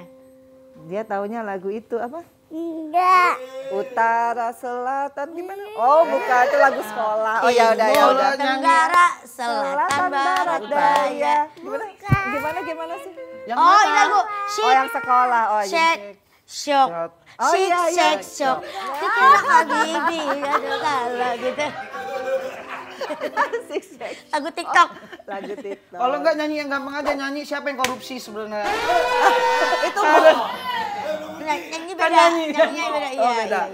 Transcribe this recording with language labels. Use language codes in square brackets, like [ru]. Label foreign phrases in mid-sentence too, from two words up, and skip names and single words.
[id] Dia taunya lagu itu apa? Enggak. Utara, selatan gimana? Oh bukan, itu lagu sekolah. Oh ya udah ya Timur, udah. Tenggara, selatan, barat, daya. Gimana sih? Yang Oh mana? ini lagu Oh yang sekolah. Oh iya. [en] Shake, shock, Oh, shake, [id] iya, iya. [en] shake, shock. [id] Dikira habibi, aduh kalau gitu. Lagu TikTok. Lagu TikTok. Kalau enggak nyanyi yang gampang aja, nyanyi siapa yang korupsi sebenarnya? Itu Nyanyi Kan beda, nyanyi. nyanyinya beda. Oh Iya, beda,